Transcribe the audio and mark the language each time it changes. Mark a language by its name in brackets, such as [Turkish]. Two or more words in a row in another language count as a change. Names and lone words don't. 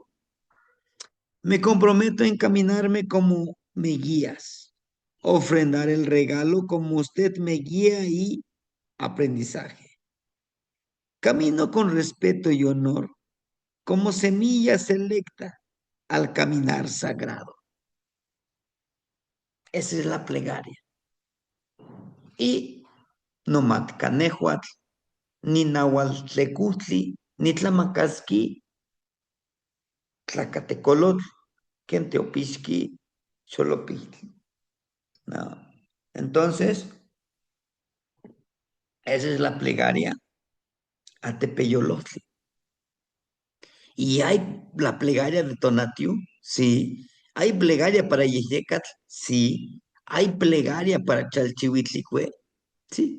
[Spanish] Me comprometo a encaminarme como me guías, ofrendar el regalo como usted me guía y aprendizaje. Camino con respeto y honor, como semilla selecta al caminar sagrado. Esa es la plegaria. Y no [Nahuatl languages] matcanehuatl, ni nahualtlecutli, ni tlamacasqui, tlacatecolotl, quenteopisqui, xolopitl. [Spanish] No. Entonces, esa es la plegaria a Tepeyolotli. Y hay la plegaria de Tonatiuh, sí. Hay plegaria para Yeyecatl, sí. Hay plegaria para Chalchihuitlicue, sí.